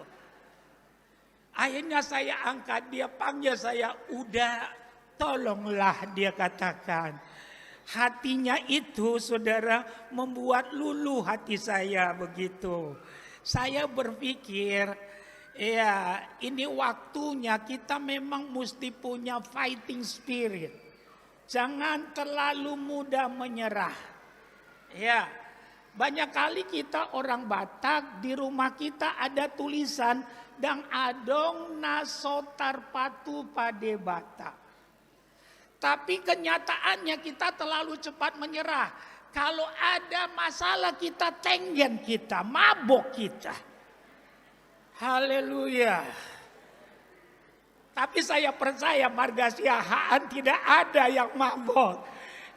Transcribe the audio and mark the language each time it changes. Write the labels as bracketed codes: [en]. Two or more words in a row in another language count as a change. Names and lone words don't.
[id] Akhirnya saya angkat, dia panggil saya, udah tolonglah, dia katakan. Hatinya itu saudara membuat luluh hati saya begitu. Saya berpikir, ya ini waktunya kita memang mesti punya [en] fighting spirit. [id] Jangan terlalu mudah menyerah. Ya, banyak kali kita orang Batak, di rumah kita ada tulisan, [bbc] dang adong nasotar patu padebata. [id] Tapi kenyataannya kita terlalu cepat menyerah. Kalau ada masalah kita tenggen kita, mabok kita. Haleluya. Tapi saya percaya marga Siahaan tidak ada yang mabok.